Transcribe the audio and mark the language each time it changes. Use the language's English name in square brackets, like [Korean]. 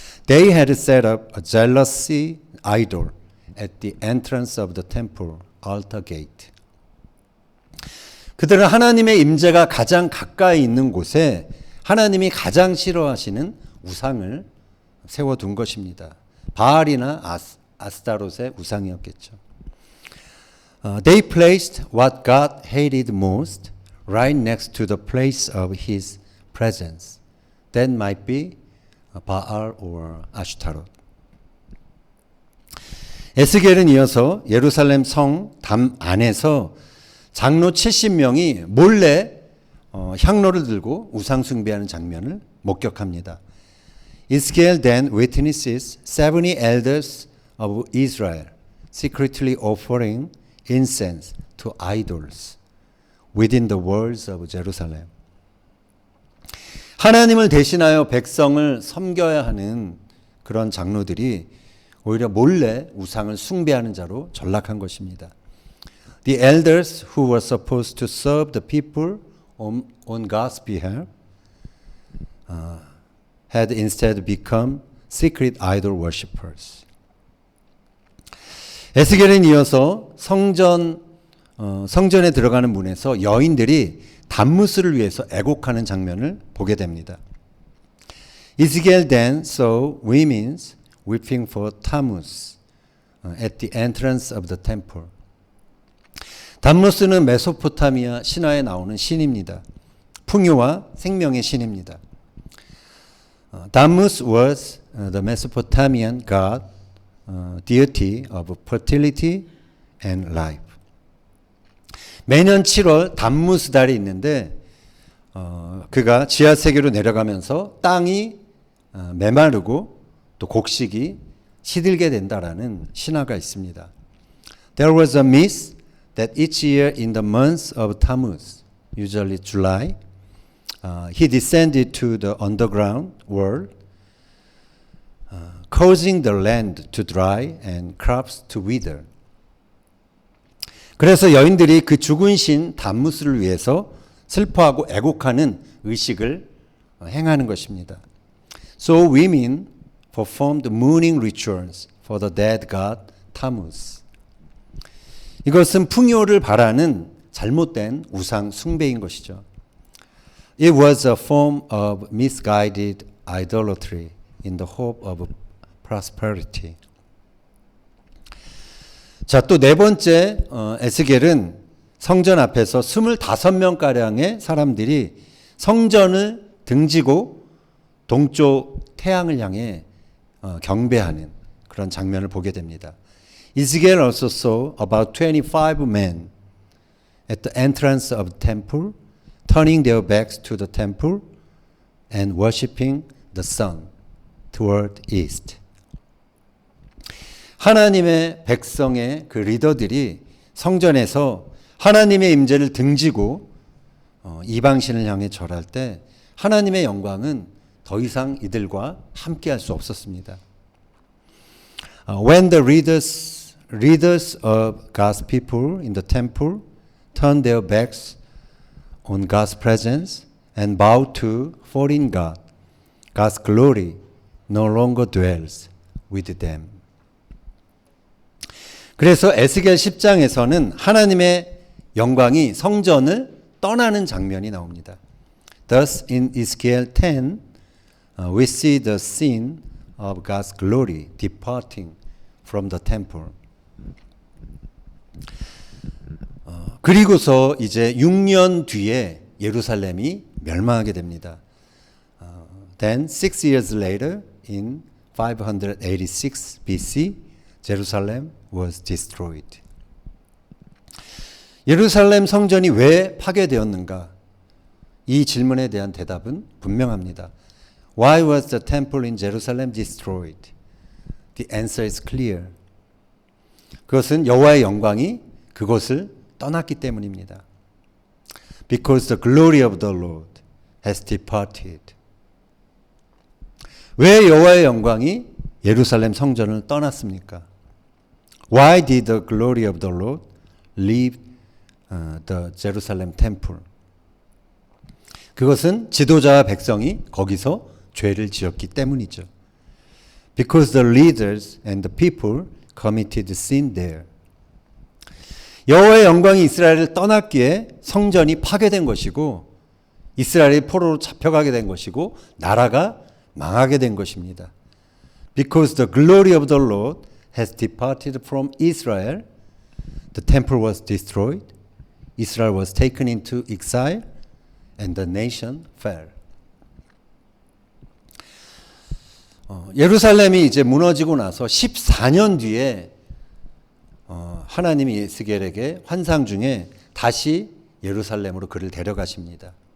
[English] They had set up a jealousy idol at the entrance of the temple altar gate. [Korean] 그들은 하나님의 임재가 가장 가까이 있는 곳에 하나님이 가장 싫어하시는 우상을 세워둔 것입니다. 바알이나 아스타롯의 우상이었겠죠. [English] They placed what God hated most right next to the place of His presence. That might be Baal or Ashtaroth. [Korean] 에스겔은 이어서 예루살렘 성 담 안에서 장로 70명이 몰래 향로를 들고 우상 숭배하는 장면을 목격합니다. [English] Ezekiel then witnesses 70 elders of Israel secretly offering incense to idols within the walls of Jerusalem. [Korean] 하나님을 대신하여 백성을 섬겨야 하는 그런 장로들이 오히려 몰래 우상을 숭배하는 자로 전락한 것입니다. [English] The elders who were supposed to serve the people on God's behalf had instead become secret idol worshippers. [Korean] 에스겔은 이어서 성전에 들어가는 문에서 여인들이 단무스를 위해서 애곡하는 장면을 보게 됩니다. [English] Ezekiel then saw women weeping for Tammuz at the entrance of the temple. [Korean] 단무스는 메소포타미아 신화에 나오는 신입니다. 풍요와 생명의 신입니다. [English] Tammuz was the Mesopotamian god, deity of fertility and life. [Korean] 매년 7월 단무스 달이 있는데 그가 지하 세계로 내려가면서 땅이 메마르고 또 곡식이 시들게 된다라는 신화가 있습니다. [English] There was a myth that each year in the month of Tammuz, usually July, he descended to the underground world, causing the land to dry and crops to wither. [Korean] 그래서 여인들이 그 죽은 신 단무스를 위해서 슬퍼하고 애곡하는 의식을 행하는 것입니다. [English] So women performed mourning rituals for the dead god Tammuz. [Korean] 이것은 풍요를 바라는 잘못된 우상 숭배인 것이죠. [English] It was a form of misguided idolatry in the hope of prosperity. [Korean] 자, 또 네 번째 에스겔은 성전 앞에서 25명가량의 사람들이 성전을 등지고 동쪽 태양을 향해 경배하는 그런 장면을 보게 됩니다. [English] Ezekiel also saw about 25 men at the entrance of the temple, turning their backs to the temple and worshiping the sun toward east. [Korean] 하나님의 백성의 그 리더들이 성전에서 하나님의 임재를 등지고 이방신을 향해 절할 때 하나님의 영광은 더 이상 이들과 함께할 수 없었습니다. [English] When the leaders of God's people in the temple turned their backs on God's presence and bowed to foreign God, God's glory no longer dwells with them. [Korean] 그래서 에스겔 10장에서는 하나님의 영광이 성전을 떠나는 장면이 나옵니다. [English] Thus in Ezekiel 10 we see the scene of God's glory departing from the temple. [Korean] 그리고서 이제 6년 뒤에 예루살렘이 멸망하게 됩니다. [English] Then 6 years later in 586 BC Jerusalem was destroyed. [Korean] 예루살렘 성전이 왜 파괴되었는가? 이 질문에 대한 대답은 분명합니다. [English] Why was the temple in Jerusalem destroyed? The answer is clear. [Korean] 그것은 여호와의 영광이 그것을 떠났기 때문입니다. [English] Because the glory of the Lord has departed. [Korean] 왜 여호와의 영광이 예루살렘 성전을 떠났습니까? [English] Why did the glory of the Lord leave the Jerusalem temple. [Korean] 그것은 지도자와 백성이 거기서 죄를 지었기 때문이죠. [English] Because the leaders and the people committed sin there. [Korean] 여호와의 영광이 이스라엘을 떠났기에 성전이 파괴된 것이고 이스라엘이 포로로 잡혀가게 된 것이고 나라가 망하게 된 것입니다. [English] Because the glory of the Lord has departed from Israel, the temple was destroyed, Israel was taken into exile, and the nation fell. [Korean] 예루살렘이 이제 무너지고 나서 14년 뒤에 하나님이 에스겔에게 환상 중에 다시 예루살렘으로 그를 데려가십니다.